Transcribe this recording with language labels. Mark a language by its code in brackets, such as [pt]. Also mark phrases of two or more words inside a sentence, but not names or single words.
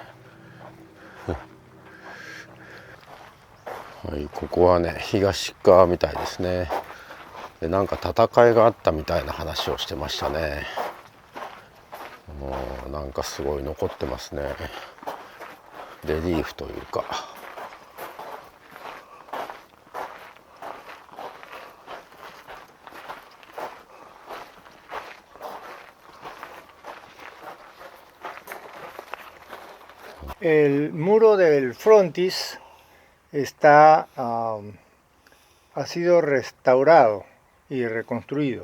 [ja] はい、ここはね東側みたいですね。でなんか戦いがあったみたいな話をしてましたね。なんかすごい残ってますね。レリーフというか。 [es] El muro del frontis está, ha sido restaurado y reconstruido.